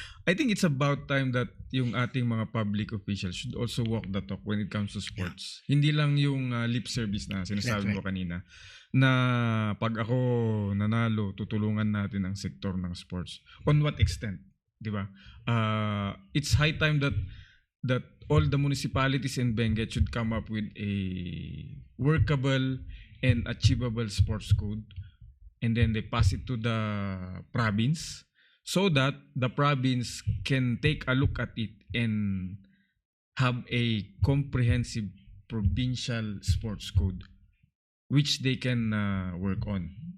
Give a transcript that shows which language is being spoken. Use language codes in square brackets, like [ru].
[en] I think it's about time that [tl] yung ating mga [en] public officials should also walk the talk when it comes to sports. [tl] Hindi lang yung lip service na sinasabi [en] That's [tl] mo kanina, na pag ako nanalo, tutulungan natin ang sektor ng sports. [en] On what extent? [tl] Di ba? [en] It's high time that all the municipalities in Benguet should come up with a workable and achievable sports code, and then they pass it to the province, so that the province can take a look at it and have a comprehensive provincial sports code which they can work on.